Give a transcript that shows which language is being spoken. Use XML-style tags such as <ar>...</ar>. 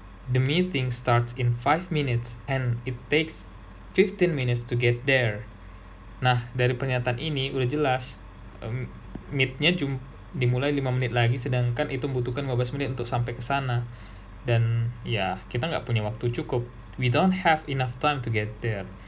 <en>The meeting starts in 5 minutes and it takes 15 minutes to get there.</en> <id>Nah, dari pernyataan ini udah jelas meet-nya dimulai 5 menit lagi, sedangkan itu membutuhkan 15 menit untuk sampai ke sana. Dan ya, kita nggak punya waktu cukup.</id> <en>We don't have enough time to get there.</en>